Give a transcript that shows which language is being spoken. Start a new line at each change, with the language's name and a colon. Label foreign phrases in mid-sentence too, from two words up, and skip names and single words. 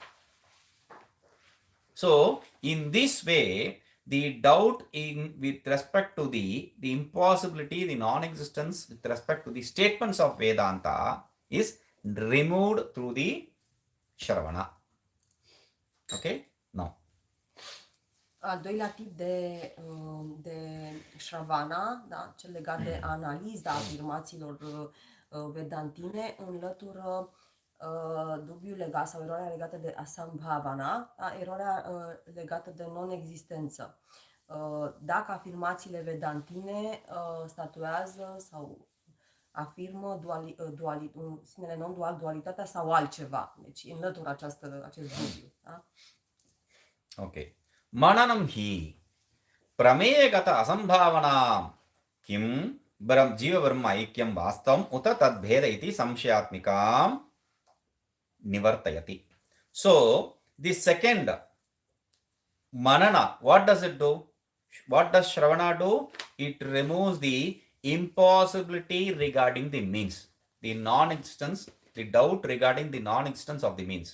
English: So, in this way, the doubt with respect to the impossibility, the non-existence with respect to the statements of Vedanta is removed through the Shravana. Okay? Now.
Romanian: Al doilea tip de Shravana, da, cel legat de analiza afirmațiilor vedantine, înlătură dubiul legat sau eroarea legată de asambhavana, da, eroarea legată de non-existență. Dacă afirmațiile vedantine statuează sau afirmă sinele non-dual, dualitatea sau altceva. Deci înlătură acest dubiu. Da? Ok.
Sanskrit: मननम् हि प्रमेयगत असम्भावना किम् जीव ब्रह्म ऐक्यम् वास्तवम् उत तद् भेद इति संशयात्मिकाम् निवर्तयति.
English: So, the second manana, what does it do? What does Shravana do? It removes the impossibility regarding the means, the non-existence, the doubt regarding the non-existence of the means.